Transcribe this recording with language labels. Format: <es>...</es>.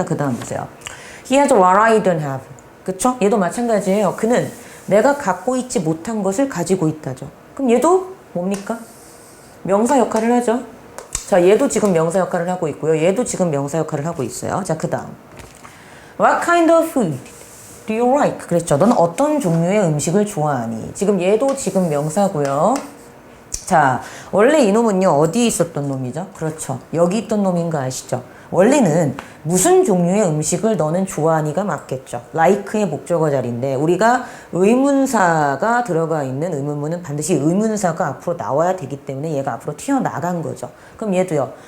<ko>자, 그 다음 보세요.</ko> <en>He has what I don't have.</en> <ko>그쵸? 얘도 마찬가지예요. 그는 내가 갖고 있지 못한 것을 가지고 있다죠. 그럼 얘도 뭡니까? 명사 역할을 하죠. 자, 얘도 지금 명사 역할을 하고 있고요. 얘도 지금 명사 역할을 하고 있어요. 자, 그 다음.</ko> <en>What kind of food do you like?</en> <ko>그랬죠. 넌 어떤 종류의 음식을 좋아하니? 지금 얘도 지금 명사고요. 자, 원래 이놈은요, 어디에 있었던 놈이죠? 그렇죠. 여기 있던 놈인 거 아시죠? 원래는 무슨 종류의 음식을 너는 좋아하니가 맞겠죠. like의 목적어 자리인데 우리가 의문사가 들어가 있는 의문문은 반드시 의문사가 앞으로 나와야 되기 때문에 얘가 앞으로 튀어나간 거죠. 그럼 얘도요.</ko>